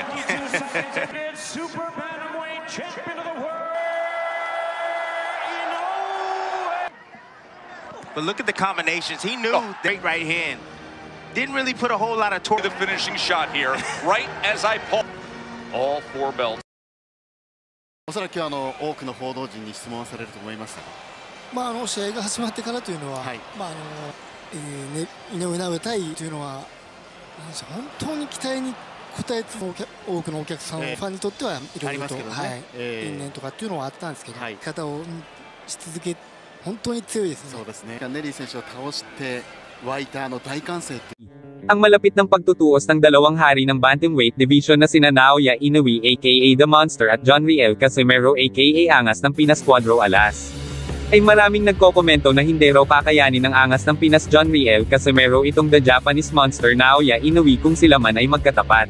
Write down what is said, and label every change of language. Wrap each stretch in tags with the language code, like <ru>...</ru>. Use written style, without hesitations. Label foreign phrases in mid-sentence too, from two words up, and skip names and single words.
<en>Super bantamweight champion of the world, Inoue. But look at the combinations. He knew the right hand. Didn't really put a whole lot of torque. The finishing shot here, right as I pull. All 4 belts.</en> <ja>おそらく多くの報道陣に質問されると思います。試合が始まってからというのは、井上尚弥対というのは本当に期待に応えつつ多くのお客さん、ファンにとってはいろいろと因縁とかっていうのはあったんですけど、方をし続け本当に強いですね。そうですね。ネリー選手を倒して湧いた大歓声。</ja> <tl>Ang malapit ng pagtutuos ng dalawang hari ng bantamweight division na sina Naoya Inoue aka The Monster at John Riel Casimero aka Angas ng Pinas Cuadro Alas. Ay maraming nagkokomento na hindi raw kakayanin ng Angas ng Pinas John Riel Casimero itong The Japanese Monster Naoya Inoue kung sila man ay magkatapat.</tl>